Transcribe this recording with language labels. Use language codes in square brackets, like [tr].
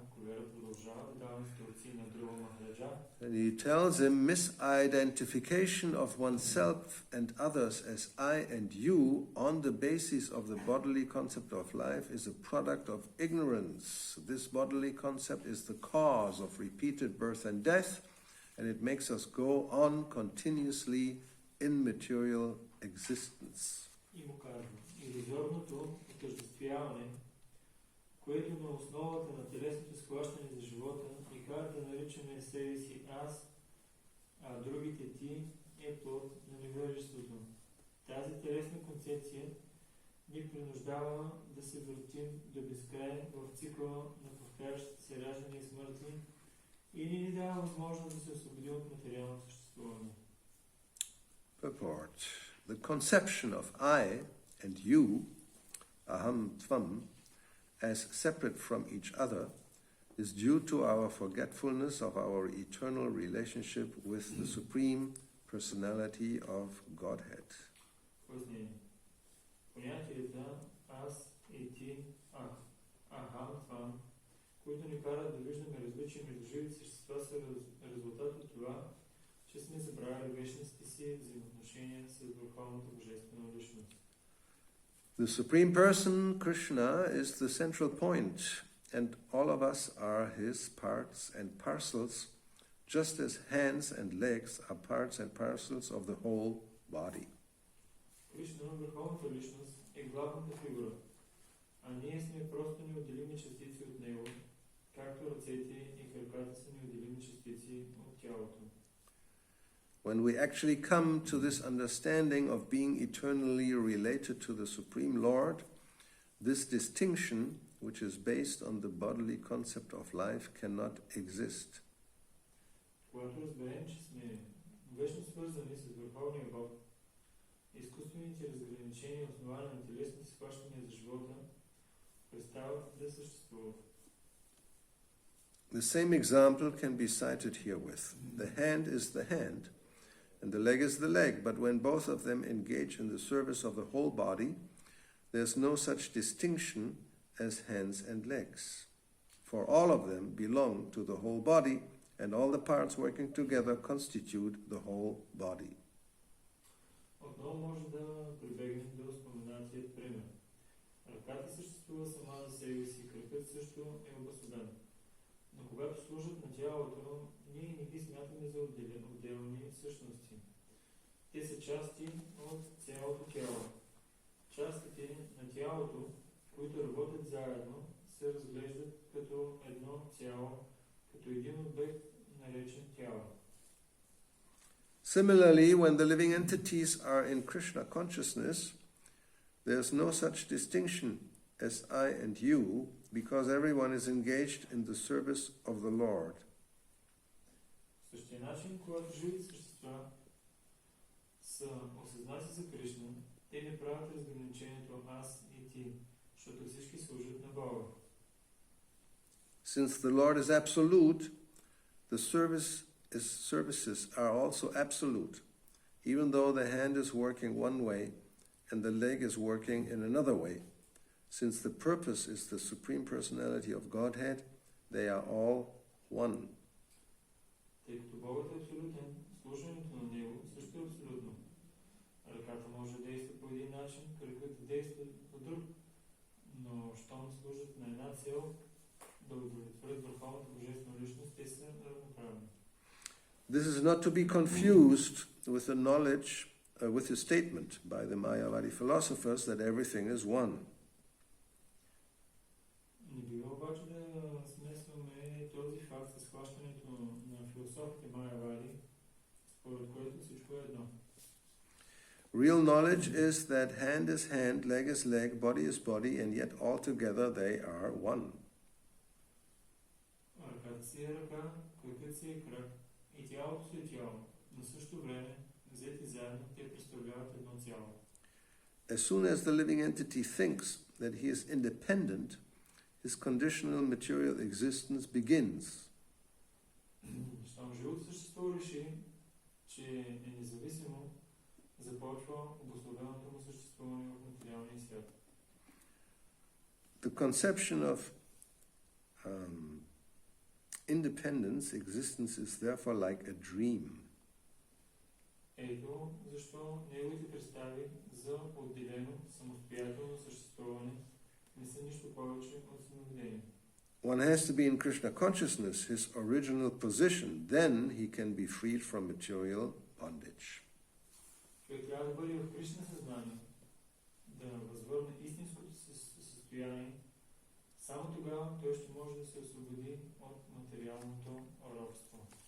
[bg] Кулера продължава да дава инструкции на Друга Махараджа. [en] And he tells him misidentification of oneself and others as I and you on the basis of the bodily concept of life is a product of ignorance. This bodily concept is the cause of repeated birth and death, and it makes us go on continuously in material existence. [bg] И му казва, илюзорното отъждествяване, което на основата на телесното схващане за живота и кара да наричаме себе си аз, а другите ти, е плод на невежеството. Тази телесна концепция ни принуждава да се въртим до безкрай в цикъла на повтарящите се раждане и смърти и не ни дава възможност да се освободим от материалното съществуване. [en] Purport. The conception of I and you, aham tvam, as separate from each other, is due to our forgetfulness of our eternal relationship with the Supreme Personality of Godhead. [bg] Понятията аз и ти, ахам твам, които ни карат да виждаме различия между живите същества, са резултат от това, че сме забравили вечните си взаимоотношения с Върховната Божествена Личност. [en] The Supreme Person, Krishna, is the central point, and all of us are his parts and parcels, just as hands and legs are parts and parcels of the whole body. [bg] Кришна, Върховната Личност, е главната фигура, а ние сме просто неотделими частици от него, както ръцете и краката са неотделими частици от тялото. [en] When we actually come to this understanding of being eternally related to the Supreme Lord, this distinction, which is based on the bodily concept of life, cannot exist. [bg] Когато разберем, че сме вечно свързани с Върховния Бог, изкуствените разграничения, основани на телесни схващания за живота, престават да съществуват. [en] The same example can be cited herewith. The hand is the hand, and the leg is the leg, but when both of them engage in the service of the whole body, there's no such distinction as hands and legs. For all of them belong to the whole body, and all the parts working together constitute the whole body. [bg] Отново може да прибегнем до споменатият пример. Ръката съществува сама за себе си, кракът също е обособен. Но когато служат на тялото, ние не ги смятаме за отделни същности. Те са части от цялото тяло. Частите на тялото, които работят заедно, се разглеждат като едно цяло, като един обект, наречен тяло. [en] Similarly, when the living entities are in Krishna consciousness, there's no such distinction as I and you, because everyone is engaged in the service of the Lord. [bg] В същия начин, когато живите същества са осъзнати за Кришна, те не правят разграничението аз и ти, защото всички служат на Бога. [en] Since the Lord is absolute, the services are also absolute, even though the hand is working one way and the leg is working in another way. Since the purpose is the Supreme Personality of Godhead, they are all one. [bg] Тъй като Богът е абсолютен, служенето на Него също е абсолютно. Ръката може да действа по един начин, кракът да действа по друг, но щом служат на една цел, да удовлетворят Върховната Божествена Личност, те са равноправни. [en] This is not to be confused with the knowledge, with the statement by the Mayavadi philosophers that everything is one. [bg] Не бива обаче да смесваме този факт с схващането на философите Майявади, според което всичко е едно. [en] Real knowledge is that hand is hand, leg is leg, body is body, and yet altogether they are one. [bg] Ръката си е ръка, кракът си е крак и тялото си е тяло. На същото време, взети заедно, те представляват едно цяло. [en] As soon as the living entity thinks that he is independent, his conditional material existence begins. [bg] Щом живото същество реши, че е независимо, започва обусловеното му съществуване в материалния свят. [en] The conception of independence, existence is therefore like a dream. [bg] Ето защо неговите представи за отделено самостоятелно съществуване не са нищо повече от съновидение. [en] One has to be in Krishna consciousness, his original position. Then he can be freed from material bondage. [bg] Човек трябва да бъде в Кришна съзнание, да възвърне истинското състояние. Само тогава той ще може да се освободи от материалното робство.